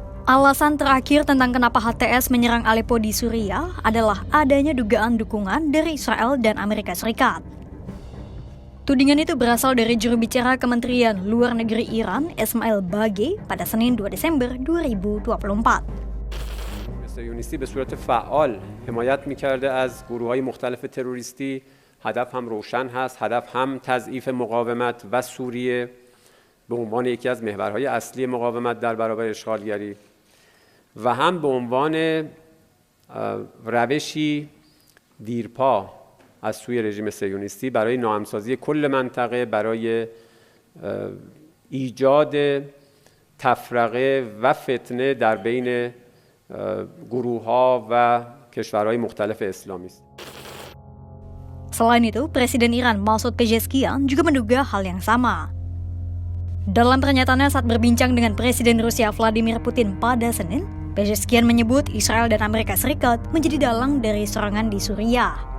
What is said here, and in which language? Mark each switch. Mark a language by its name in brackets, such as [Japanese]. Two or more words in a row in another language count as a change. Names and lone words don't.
[Indonesian] Alasan terakhir tentang kenapa HTS menyerang Aleppo di Suriah adalah adanya dugaan dukungan dari Israel dan Amerika Serikat. Tudingan itu berasal dari juru bicara Kementerian Luar Negeri Iran, Esmail Bagei, pada Senin 2 Desember 2024. [Persian] صهیونیستی به صورت فعال حمایت می‌کرده از گروه‌های مختلف تروریستی. هدف هم روشن هست، هدف هم تضعیف مقاومت و سوریه به عنوان یکی از محورهای اصلی مقاومت در برابر اشغالگری و هم به عنوان روشی دیرپا از سوی رژیم صهیونیستی برای ناهمسازی کل منطقه، برای ایجاد تفرقه و فتنه در بین گروه‌ها و کشورهای مختلف اسلامی است. [Indonesian] Selain itu, Presiden Iran Masoud Pezeshkian juga menduga hal yang sama. Dalam pernyataannya saat berbincang dengan Presiden Rusia Vladimir Putin pada Senin, Pezeshkian menyebut Israel dan Amerika Serikat menjadi dalang dari serangan di Suriah.